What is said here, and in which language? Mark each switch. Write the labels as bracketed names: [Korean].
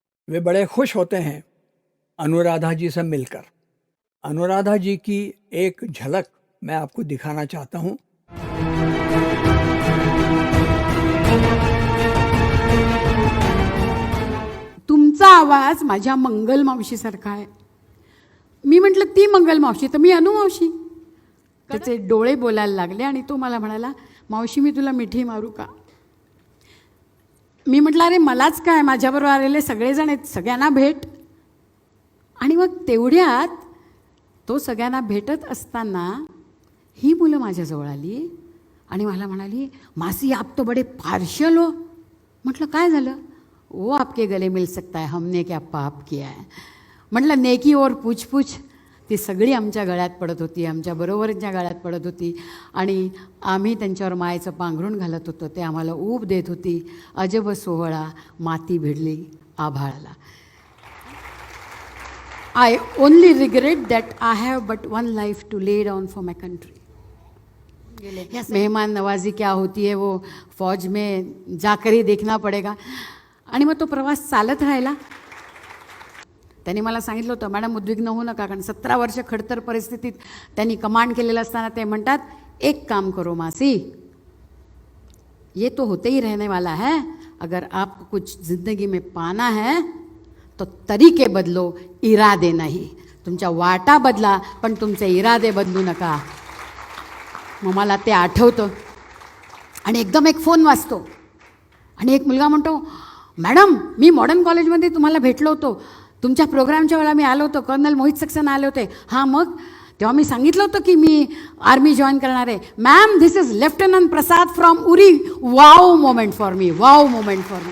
[Hindi] वे बड़े खुश होते हैं अनुराधा जी से मिलकर। अनुराधा जी की एक झलक मैं आपको दिखाना चाहता हूँ। [Marathi] तुमचा तुमचा आवाज माझ्या मंगल मावशीसारखा आहे. मी म्हटलं ती मंगल मावशी तर मी अनु मावशी. त्याचे डोळे बोलायला लागले आणि तो मला म्हणाला, मावशी मी तुला मिठी मारू का? मी म्हटलं अरे मलाच काय, माझ्याबरोबर आलेले सगळेजण आहेत, सगळ्यांना भेट. आणि मग तेवढ्यात तो सगळ्यांना भेटत असताना ही मुलं माझ्याजवळ आली आणि मला म्हणाली, [Hindi] मासी आप तो बडे पार्शल हो. [Marathi] म्हटलं काय झालं? [Hindi] वो आपके गले मिल सकता है, हमने क्या पाप किया है. [Marathi] म्हटलं [Hindi] नेकी और पूछ पूछ. [Marathi] ती सगळी आमच्या गळ्यात पडत होती, आमच्या बरोबरच्या गळ्यात पडत होती आणि आम्ही त्यांच्यावर मायेचं पांघरूण घालत होतो. ते आम्हाला ऊब देत होती. अजब सोहळा माती भिडली आभाळाला. [English] I only regret that I have but one life to lay down for my country. [Hindi] मेहमान नवाजी क्या होती है वो फौज में जाकर ही देखना पड़ेगा. [Marathi] आणि मग तो प्रवास चालत राहिला. त्यांनी मला सांगितलं होतं, मॅडम उद्विग्न होऊ नका, कारण 17 वर्ष खडतर परिस्थितीत त्यांनी कमांड केलेलं असताना ते म्हणतात, [Hindi] एक काम करो मासी, ये तो होते ही रहने वाला है, अगर आपको कुछ जिंदगी में पाना है तो तरीके बदलो, इरादे नाही. [Marathi] तुमच्या वाटा बदला पण तुमचे इरादे बदलू नका. मग मला ते आठवतं आणि एकदम एक फोन वाजतो आणि एक मुलगा म्हणतो, मॅडम मी मॉडर्न कॉलेजमध्ये तुम्हाला भेटलो होतो, तुमच्या प्रोग्रामच्या वेळेला मी आलो होतो, कर्नल मोहित सक्सेना आले होते. हां मग? तेव्हा मी सांगितलं होतं की मी आर्मी जॉईन करणार आहे. [English] Ma'am this is lieutenant Prasad from Uri. Wow moment for me, wow moment for me.